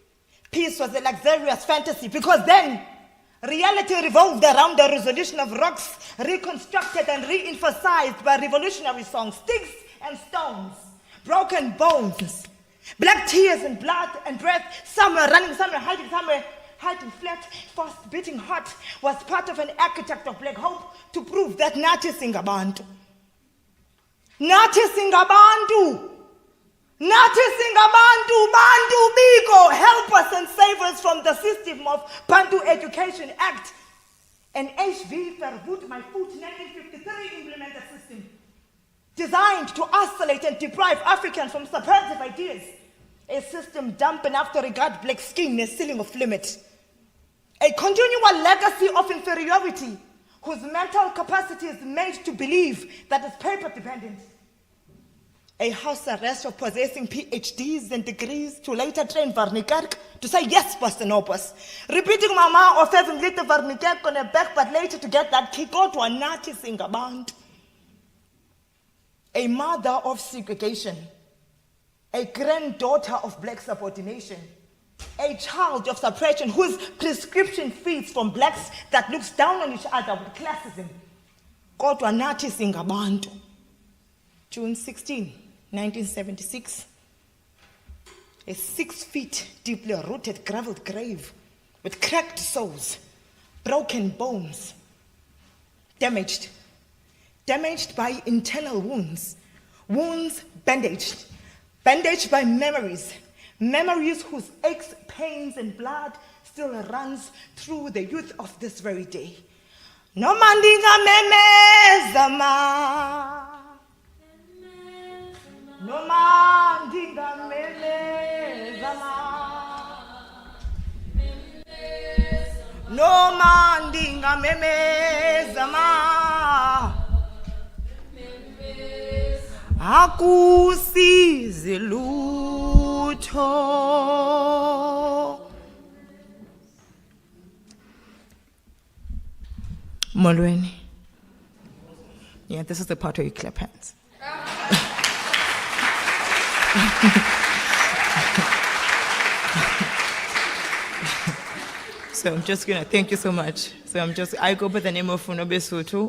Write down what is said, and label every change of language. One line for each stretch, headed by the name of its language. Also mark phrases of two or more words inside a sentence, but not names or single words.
English: Peace was a luxurious fantasy because then Reality revolved around the resolution of rocks, reconstructed and re-emphasized by revolutionary songs, sticks and stones, broken bones, black tears and blood and breath, somewhere running, somewhere hiding flat, fast beating heart, was part of an architect of black hope to prove that
Xhosa: nathi singabantu. Nathi singabantu. Nathi singabantu, bantu biko,
English: help us and save us from the system of Bantu Education Act. And HV Verwoed, my foot, 1953 implemented system designed to isolate and deprive Africans from subversive ideas. A system dumb enough to regard black skin as ceiling of limit. A continual legacy of inferiority whose mental capacity is made to believe that it's paper dependent. A house arrest of possessing PhDs and degrees to later train Varnikerk to say yes, boss and no boss. Repeating mama of having little Varnikerk on her back, but later to get that kick out to a
Xhosa: nathi singabantu.
English: A mother of segregation. A granddaughter of black subordination. A child of suppression whose prescription feeds from blacks that looks down on each other with classism.
Xhosa: Kodwa nathi singabantu.
English: June 16, 1976. A 6 feet deeply rooted graveled grave with cracked souls, broken bones, damaged by internal wounds, wounds bandaged by memories whose aches, pains, and blood still runs through the youth of this very day.
Xhosa: No mandinga memezama. No mandinga memezama. No mandinga memezama.
Zulu: Akusizi lutho.
Xhosa: Molweni.
English: Yeah, this is the part where you clap hands. So I'm just gonna thank you so much. I go by the name of Funobe Soto.